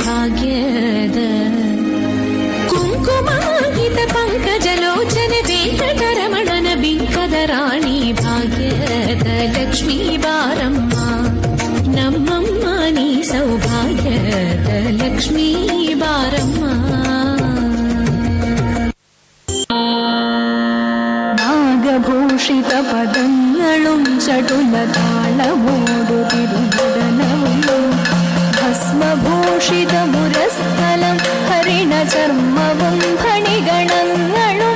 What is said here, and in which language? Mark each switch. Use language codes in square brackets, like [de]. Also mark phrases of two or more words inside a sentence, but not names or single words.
[kn] ಭಾಗ್ಯದ, ಕುಂಕುಮಾಂಕಿತ ಪಂಕಜ ಲೋಚನೆ ವೆಂಕಟರಮಣನ ಬಿಂಕದ ರಾಣಿ ಭಾಗ್ಯದ ಲಕ್ಷ್ಮೀ ಬಾರಮ್ಮ ನಮ್ಮಮ್ಮ ನೀ ಸೌಭಾಗ್ಯದ ಲಕ್ಷ್ಮೀ ಬಾರಮ್ಮ. [ml] നാഗഭൂഷിത പദങ്ങളും ചടുല താളമോടുതിരുനടനവും ഭസ്മഭൂഷിത മുരസ്ഥലം ഹരിണ ചർമ്മവും ഫണിഗണങ്ങളും.